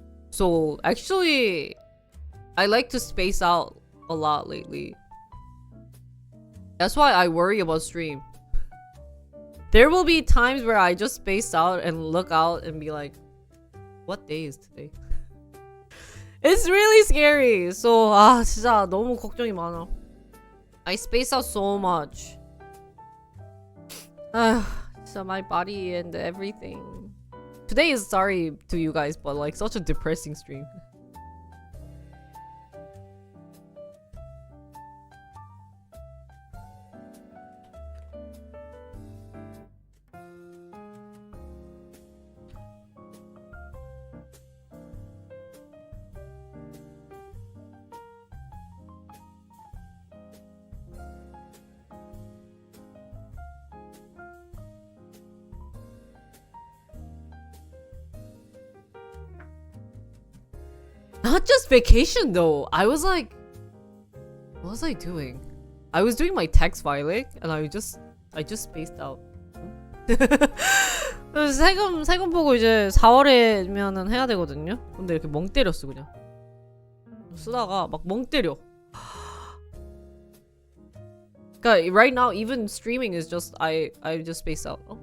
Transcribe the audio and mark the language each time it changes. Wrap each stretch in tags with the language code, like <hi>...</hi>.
<en>So actually, I like to space out a lot lately. That's why I worry about stream. There will be times where I just space out and look out and be like, what day is today? It's really scary.</en> <ko>So 진짜 너무 걱정이 많아.</ko> <en>I space out so much. So my body and everything. Today is sorry to you guys, but like such a depressing stream. Not just vacation though. I was like, what was I doing? I was doing my text filing and I just spaced out.</en> <ko>세금 보고 이제 4월에면은 해야 되거든요. 근데 이렇게 멍 때렸어 그냥. 쓰다가 막 멍 때려. 그러니까</ko> <en>right now even streaming is just I just space out.</en>